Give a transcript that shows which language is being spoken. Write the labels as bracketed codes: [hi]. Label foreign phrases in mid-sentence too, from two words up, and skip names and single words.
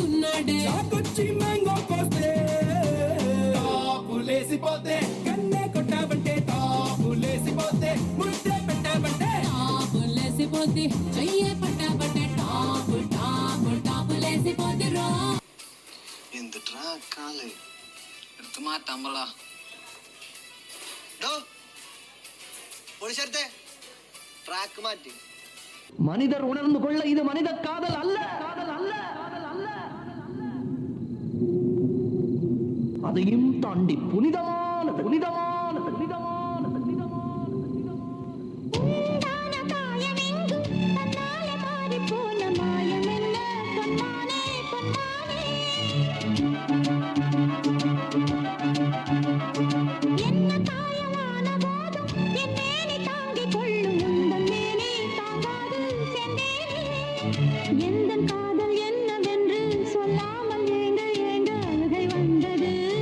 [te] నాడే చాకొచ్చి మ్యాంగో కోస్తే టాపులేసిపోతే కన్నే కొట్టావంటే టాపులేసిపోతే ముద్దే పెట్టావంటే టాపులేసిపోద్ది చెయ్యే పట్టాబట్టే టాపు టాపు టాపులేసిపోద్ది రో [ml] എന്തിട്ടാ കാല് എടുത്ത് മാറ്റാൻ പറ പൊളിച്ചെടുത്തേ ട്രാക്ക് മാറ്റി [ta] மனிதர் உணர்ந்து கொள்ள இது மனித காதல் அல்ல அதையும் தாண்டி புனிதமானது உண்டான காயமெங்கும் தன்னாலே மாறிப் போன மாயமென்ன பொன்மானே பொன்மானே என்ன காயமான போதும் என் மேனி தாங்கிக் கொள்ளும் உந்தன் மேனி தாங்காது செந்தேனே எந்தன் காதல் என்னவென்று சொல்லாமல் ஏங்க அழுகை வந்தது